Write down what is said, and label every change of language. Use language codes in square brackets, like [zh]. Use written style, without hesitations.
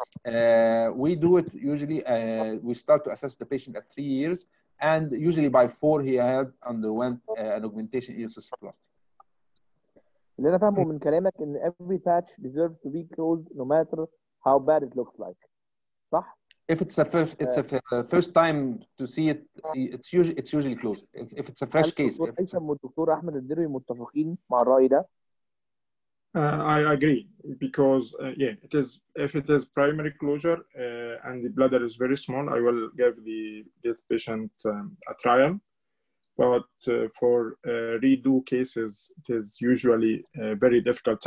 [en] We do it usually, we start to assess the patient at 3 years, and usually by 4 he had underwent an augmentation eosoplasty. [ar] اللي انا فاهمه من كلامك ان [en] every patch deserves to be closed no matter how bad it looks like. [ar] صح؟ [en] If it's a first time to see it, it's usually closed. If it's a fresh case. [ar] الدكتور هيثم والدكتور احمد الدروي متفقين مع الرأي ده؟ [en] I agree because it is, if it is primary closure and the bladder is very small, I will give this patient a trial. But for redo cases, it is usually very difficult.